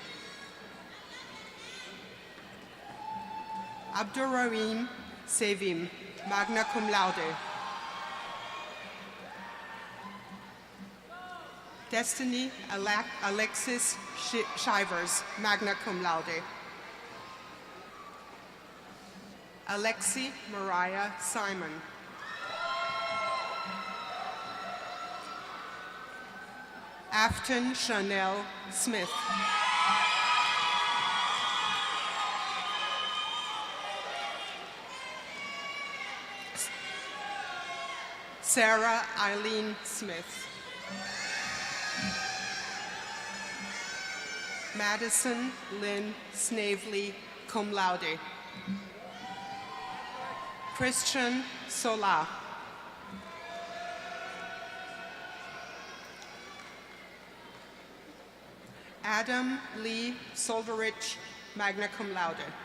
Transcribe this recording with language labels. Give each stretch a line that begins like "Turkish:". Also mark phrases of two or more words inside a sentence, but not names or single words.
English: Abdurrahim Sevim,
Latin: magna cum laude.
English: Destiny Alexis Shivers,
Latin: magna cum laude.
English: Alexi Mariah Simon. Afton Chanel Smith. Sarah Eileen Smith. Madison Lynn Snavely,
Latin: cum laude.
English: Christian Sola. Adam Lee Solderich,
Latin: magna cum laude.